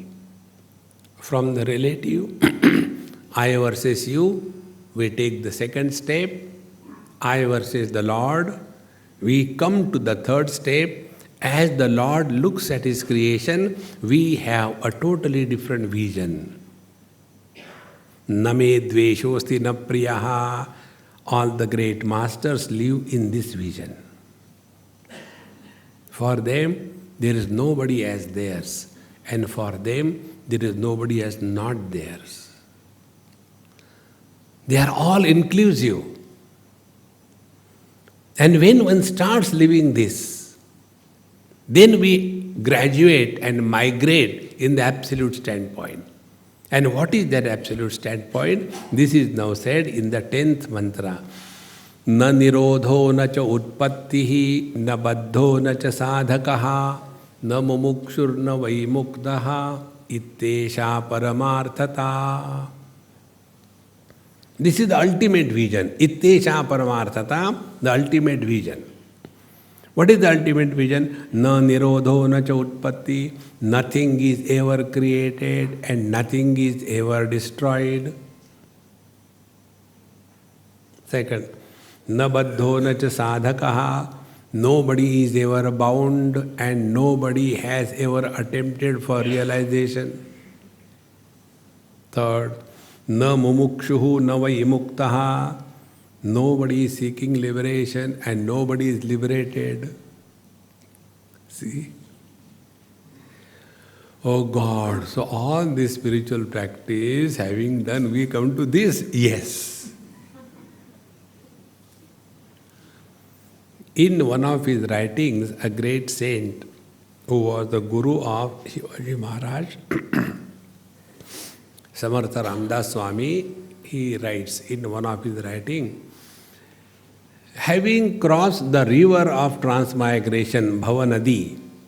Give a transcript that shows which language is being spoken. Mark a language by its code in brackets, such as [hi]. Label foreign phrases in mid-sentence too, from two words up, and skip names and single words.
[en] From the relative, I versus you, we take the second step, I versus the Lord. We come to the third step. As the Lord looks at his creation, we have a totally different vision. [sa] Name dveshosti na priyaha. [en] All the great masters live in this vision. For them, there is nobody as theirs, and for them, there is nobody as not theirs. They are all inclusive. And when one starts living this, then we graduate and migrate in the absolute standpoint. And what is that absolute standpoint? This is now said in the 10th mantra. [sa] Na nirodho na cha utpattihi, na baddho na cha sadhakaha, na mumukshur na vaimuktaha, ittesha paramarthata. [en] This is the ultimate vision. [sa] Ittesha paramarthata, [en] the ultimate vision. What is the ultimate vision? [sa] Na nirodho na cha utpatti. [en] Nothing is ever created and nothing is ever destroyed. Second, [sa] na baddho na cha sadhakaha. [en] Nobody is ever bound and nobody has ever attempted for realization. Third, [sa] na mumukshuhu na vaimuktaha. [en] Nobody is seeking liberation and nobody is liberated. See? Oh God, so all this spiritual practice having done, we come to this, yes. In one of his writings, a great saint who was the guru of Shivaji Maharaj, Samartha Ramdas Swami, he writes in one of his writings, having crossed the river of transmigration, Bhavanadi,